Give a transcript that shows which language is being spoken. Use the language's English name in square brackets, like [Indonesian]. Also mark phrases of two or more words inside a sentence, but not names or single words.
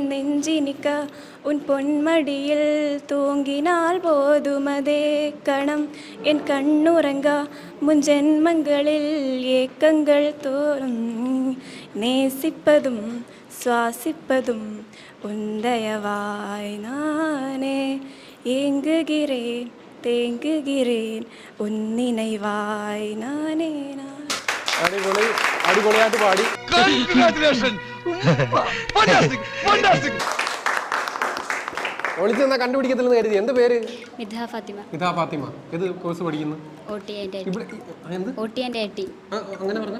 [Tamil] நெஞ்சினிக்க உன் பொன்மடியில் தூங்கினால் போதுமதே கணம் என் கண்ணுறங்கா முன்ஜென்மங்களில் ஏக்கங்கள் தோறும் நேசிப்பதும் சுவாசிப்பதும் உந்தயவாய் நானே ஏங்குகிறேன் தேங்குகிறேன் உன் நினைவாய் நானே நான். [Malayalam] അടിപൊളി. അടിപൊളിയായിട്ട് പാടി. ഒളിച്ച് നിന്നാ കണ്ടുപിടിക്കത്തില്ലെന്ന് കരുതി. എന്ത് പേര്? മിഥ ഫാത്തിമ. മിഥ ഫാത്തിമ. ഏത് കോഴ്സ് പഠിക്കുന്നു? അങ്ങനെ പറഞ്ഞ